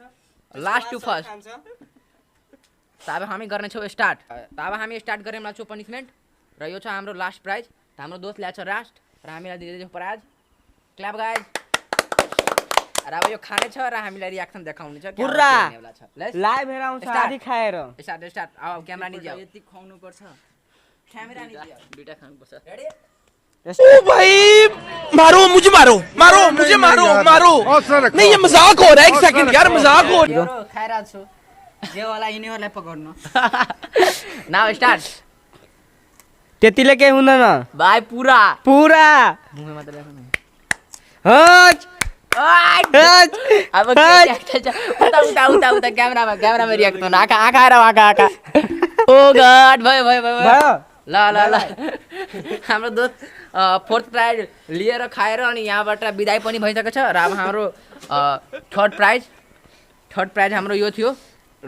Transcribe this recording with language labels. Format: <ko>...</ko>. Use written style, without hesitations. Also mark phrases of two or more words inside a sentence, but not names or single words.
<en>last to first</en> <ne>तब हामी गर्ने छौँ स्टार्ट तब हामी स्टार्ट गर्ने छौँ पनिसमेन्ट र यो छ हाम्रो</ne> <en>last prize</en> <ne>हाम्रो दोस्त ल्याएको छ लास्ट र हामीलाई दिँदैछ प्राइज</ne> <en>clap guys</en> <ne>र अब यो खाने छ र हामीलाई रियाक्सन देखाउने छ पुरा लाइभ हेर आउँछ आधी खाएर</ne> <en>start start</en> <ne>अब क्यामेरा नि जाऊ यति खुवाउनु पर्छ क्यामेरा नि जाऊ दुईटा खानु पर्छ रेडी</ne> <hi>ओ भाई मारो मुझे मारो मारो मुझे मारो मारो नहीं ये मजाक हो रहा है एक सेकंड यार मजाक हो</hi> <ne>यो खाइरा छु जे वाला यिनीहरुलाई पकड्नु</ne> <en>now start</en> <ne>त्यतिले के हुँदैन भाइ पुरा पुरा मुखमा मात्र ल्याएको नि हट अब उता उता उता उता क्यामेरामा रियाक्ट गर्नु आँखा आँखा र आँखा</ne> <en>oh god</en> <ne>भयो भयो भयो ल ल ल हाम्रो दोस्त</ne> <en>fourth prize</en> <ne>लिएर खाएर अनि यहाँबाट बिदाई पनि भइसकेको छ र अब हाम्रो</ne> <en>third prize</en> <ne>हाम्रो यो थियो र</ne>